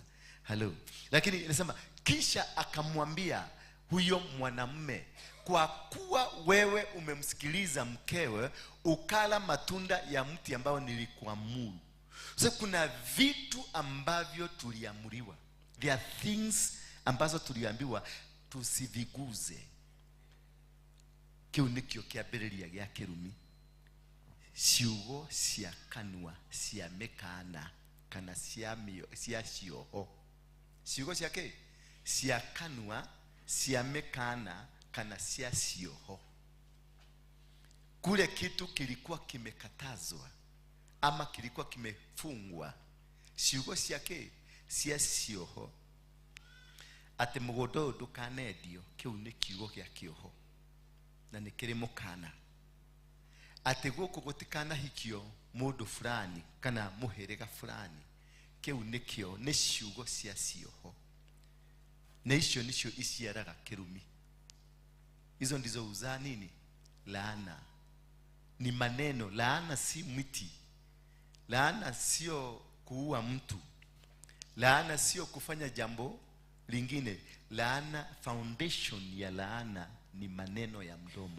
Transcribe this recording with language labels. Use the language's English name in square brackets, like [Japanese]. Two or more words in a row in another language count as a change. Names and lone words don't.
[English] Hello. [Swahili] Lakini inasema kisha akamwambia huyo mwanamume, kwa kuwa wewe umemsikiliza mkewe, ukala matunda ya mti ambao nilikuamuru. Sasa kuna vitu ambavyo tuliamuriwa. [English] There are things [Swahili] ambazo tuliambiwa tusiviguze. [Meru] Kiu nikio kiambiriria gya Kirumi. Ciugo cia kanua cia mekana kana cia cioho. Ciugo cia ke? Cia kanua cia mekana kana cia cioho. [Swahili] Kule kitu kilikuwa kimekatazwa ama kilikuwa kimefungwa. [Meru] Ciugo cia ke? Cia cioho. Ate mugodo ndukanendio, kiu ni kiugo gya kioho na ni kiri mukana. Ate guku gutikana hikio mundu fulani kana muherega fulani, kiu nikio ni ciugo cia cioho. Na icio nicio iciaraga Kirumi. [Swahili] Hizo ndizo uzaa nini? Laana. Ni maneno. Laana si miti. Laana sio kuua mtu. Laana sio kufanya jambo lingine. Laana, foundation ya laana ni maneno ya mdomo.